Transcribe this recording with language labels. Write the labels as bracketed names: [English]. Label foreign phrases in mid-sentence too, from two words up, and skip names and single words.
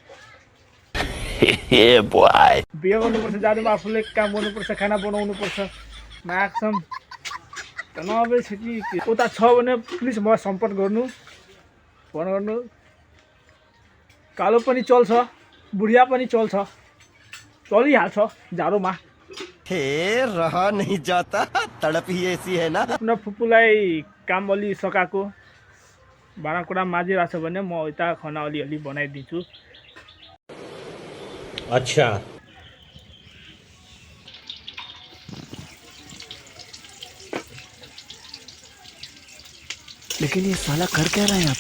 [Nepali] बिहे गर्नुपर्छ, जाडोमा आफूले काम गर्नुपर्छ, खाना बनाउनुपर्छ। माग्छम त नभए छ कि उता छ भने प्लिज मलाई सम्पर्क गर्नु, फोन गर्नु। कालो पनि चल्छ, बुढिया पनि चल्छ, चलिहाल्छ जाडोमा। [Hindi] हे रहा नहीं जाता, तड़प ही ऐसी है ना। [Nepali] आफ्नो फुपूलाई काम अलि सकाएको भाँडाकुँडा माझिरहेको छ भने म यता खाना अलिअलि बनाइदिन्छु। [Hindi] अच्छा, लेकिन ये साला कर क्या रहा है यहाँ पे?